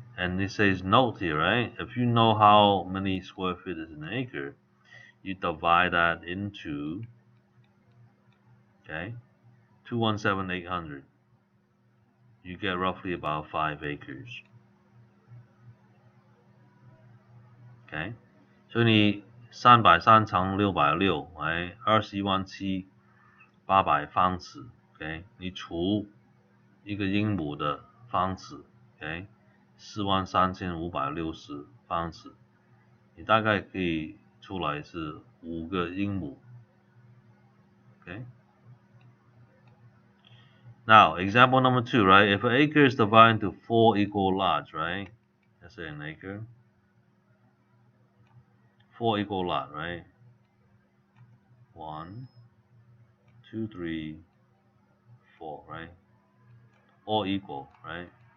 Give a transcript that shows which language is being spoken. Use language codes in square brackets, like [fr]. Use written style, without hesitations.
[en] And it says note here, right? If you know how many square feet is an acre, you divide that into, okay, 217,800. You get roughly about 5 acres. Okay? [zh] 所以你330乘660，哎，21,700方尺 ，OK， 你除一个英亩的方尺 ，OK， 43,560方尺，你大概可以出来是5个英亩 ，OK。 [en] Now, example number 2, right? If an acre is divided into 4 equal lots, right? Let's say an acre. 4 equal lots, right? 1, 2, 3, 4, right? All equal, right?